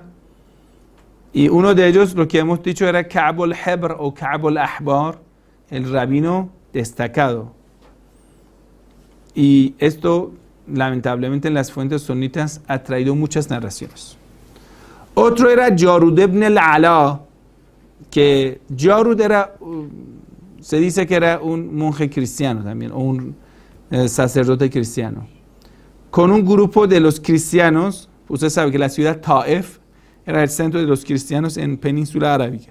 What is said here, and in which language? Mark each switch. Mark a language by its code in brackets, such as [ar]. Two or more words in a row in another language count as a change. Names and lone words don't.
[es] Y uno de ellos, lo que hemos dicho, era Ka'b al-Habr o Ka'b al-Ahbar, el rabino destacado. Y esto, lamentablemente, en las fuentes sunitas ha traído muchas narraciones. Otro era Jarud ibn al-Ala, que Jarud era, se dice que era un monje cristiano también, o un sacerdote cristiano. Con un grupo de los cristianos, usted sabe que la ciudad Taif era el centro de los cristianos en Península Arábiga.